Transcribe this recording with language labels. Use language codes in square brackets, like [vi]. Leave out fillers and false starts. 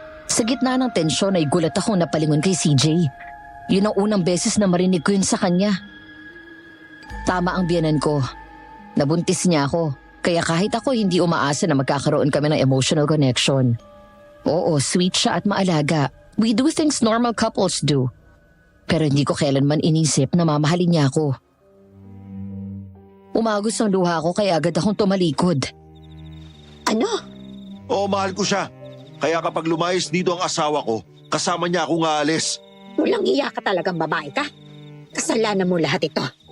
[tl] Sa gitna ng tensyon ay gulat akong napalingon kay CJ. Yun ang unang beses na marinig ko yun sa kanya. Tama ang biyanan ko. Nabuntis niya ako. Kaya kahit ako hindi umaasa na magkakaroon kami ng emotional connection. Oo, sweet siya at maalaga. [en] We do things normal couples do. [tl] Pero hindi ko kailanman inisip na mamahalin niya ako. Umagos ang luha ko kaya agad akong tumalikod. Ano? Oo, mahal ko siya. Kaya kapag lumayas dito ang asawa ko, kasama niya akong aalis. Walang iya ka talagang babae ka. Kasalanan mo lahat ito.